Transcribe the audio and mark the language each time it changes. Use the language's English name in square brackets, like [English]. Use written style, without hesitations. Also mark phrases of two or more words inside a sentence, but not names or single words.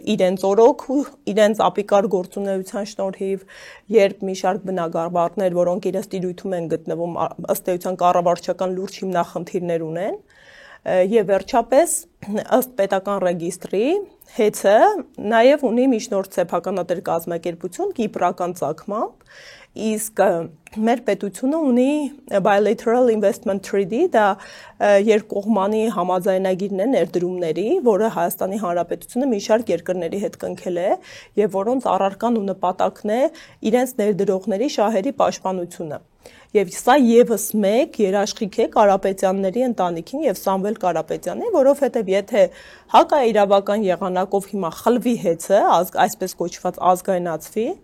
[Armenian] իրենց օրոք ու իրենց ապիկար գործունեության շնորհիվ, երբ մի շարք բնագավառներ, որոնք իրենց տիրույթում են գտնվում, ըստ էության կառավարչական լուրջ հիմնախնդիրներ ունեն, եւ վերջապես ըստ պետական ռեգիստրի հեծը նաեւ ունի միջնորդ սեփականատեր կազմակերպություն կիպրական ծագմամբ, իսկ մեր պետությունը ունի [English] bilateral investment treaty, [Armenian] դա երկկողմանի համաձայնագիրն է ներդրումների, որը Հայաստանի Հանրապետությունը մի շարք երկրների հետ կնքել է եւ որոնց առարկան ու նպատակն է իրենց ներդրողների շահերի պաշտպանությունը։ Եվ սա եւս մեկ երաշխիք է Կարապետյանների ընտանիքին եւ Սամվել Կարապետյանին, որովհետեւ եթե հակաիրավական եղանակով հիմա խլվի հեծը, այսպես կոչված ազգայնացվի,